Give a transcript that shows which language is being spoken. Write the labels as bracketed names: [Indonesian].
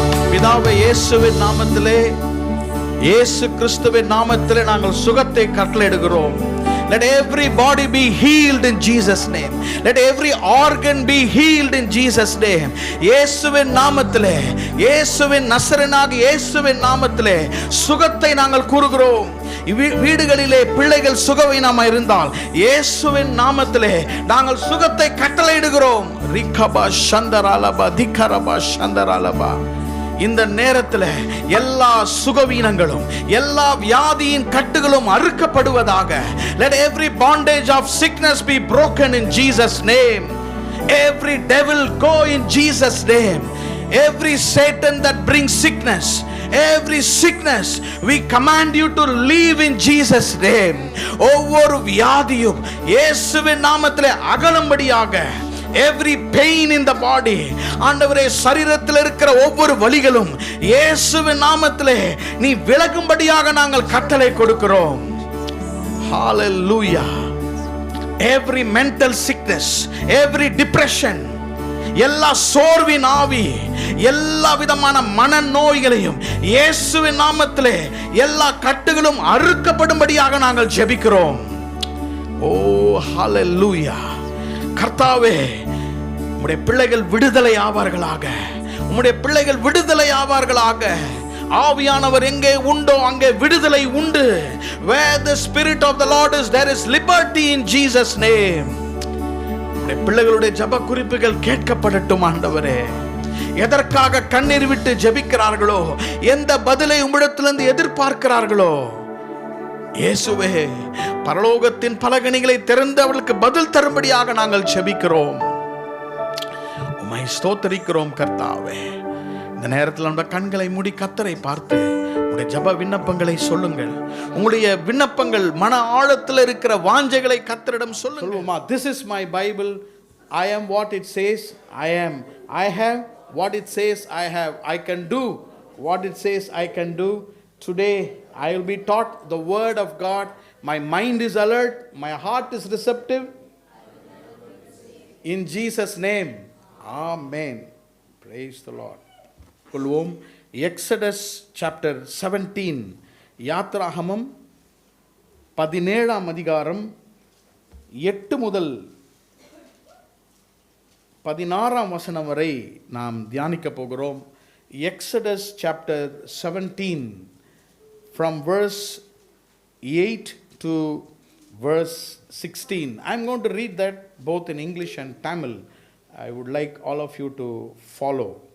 [Tamil] பிதாவே, இயேசுவின் நாமத்திலே, இயேசு கிறிஸ்துவின் நாமத்திலே நாங்கள் சுகத்தை கட்டளையிடுகிறோம். [English] Let every body be healed in Jesus name. Let every organ be healed in Jesus name. [Tamil] இயேசுவின் நாமத்திலே, இயேசுவின் நசரேயனாகிய இயேசுவின் நாமத்திலே சுகத்தை நாங்கள் கூறுகிறோம். வீடுகளிலே பிள்ளைகள் சுகவீனமாக இருந்தால் இயேசுவின் நாமத்திலே நாங்கள் சுகத்தை கட்டளையிடுகிறோம். ரிகபா சந்தராலபா திகரபா சந்தராலபா. இந்த நேரத்தில் எல்லா சுகவீனங்களும் எல்லா வியாதியின் கட்டுகளும் அறுக்கப்படுவதாக. [English] Let every bondage of sickness be broken in Jesus name. Every devil go in Jesus name. Every Satan that brings sickness, every sickness, we command you to leave in Jesus name. [Tamil] ஒவ்வொரு வியாதியும் இயேசுவின் நாமத்திலே அகலும்படியாக. [English] Every pain in the body, [Tamil] ஆண்டவரே, சரீரத்தில் இருக்கிற ஒவ்வொரு வலிகளும் இயேசுவின் நாமத்திலே நீ விலகும்படியாக நாங்கள் கட்டளை கொடுக்கிறோம். ஹalleluya. [English] every mental sickness, every depression, [Tamil] எல்லா சோர்வின் ஆவி, எல்லா விதமான மனநோய்களையும் இயேசுவின் நாமத்திலே எல்லா கட்டுகளும் அறுக்கப்படும்படியாக நாங்கள் ஜெபிக்கிறோம். ஓ ஹalleluya. கர்த்தாவே, உம்முடைய பிள்ளைகள் விடுதலை ஆவார்களாக, உம்முடைய பிள்ளைகள் விடுதலை ஆவார்களாக. ஆவியானவர் எங்கே உண்டோ அங்கே விடுதலை உண்டு. [English] Where the spirit of the Lord is, there is liberty in Jesus name. [Tamil] பிள்ளைகளுடைய ஜெப குறிப்புகள் கேட்கப்படட்டும் ஆண்டவரே. எதற்காக கண்ணீர் விட்டு ஜெபிக்கிறார்களோ, எந்த பதிலை உம்மிடத்திலிருந்து எதிர்பார்க்கிறார்களோ, இயேசுவே பரலோகத்தின் பலகணிகளை திறந்து அவர்களுக்கு பதில் தரும்படியாக நாங்கள் ஜெபிக்கிறோம். உம்மை ஸ்தோத்திரிக்கிறோம் கர்த்தாவே. இந்த நேரத்தில் நம்ம கண்களை மூடி கர்த்தரை பார்த்து உங்களுடைய ஜெப விண்ணப்பங்களை சொல்லுங்கள். உங்களுடைய விண்ணப்பங்கள் மன ஆழத்தில் இருக்கிற வாஞ்சைகளை கர்த்தரிடம் சொல்லுங்கள். [English] This is my Bible. I am what it says I am. I have what it says I have. I can do what it says I can do. Today I will be taught the word of God. My mind is alert. My heart is receptive. In Jesus name. Amen. Praise the Lord. [Tamil] கொள்வோம். [English] Exodus chapter [Tamil] 17, யாத்ராகமம் 17ஆம் அதிகாரம் 8 முதல் 16ஆம் வசனம் வரை நாம் தியானிக்க போகிறோம். [English] Exodus chapter 17 from verse 8 to verse 16. I'm going to read that both in English and Tamil. I would like all of you to follow.